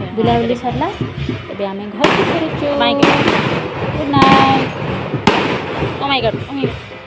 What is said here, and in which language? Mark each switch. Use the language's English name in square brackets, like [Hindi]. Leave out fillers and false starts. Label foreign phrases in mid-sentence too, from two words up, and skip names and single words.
[Odia] ବୁଲାବୁଲି ସରିଲା ଏବେ ଆମେ ଘରକୁ ଫେରୁଛୁ [English] My God Good night Oh my God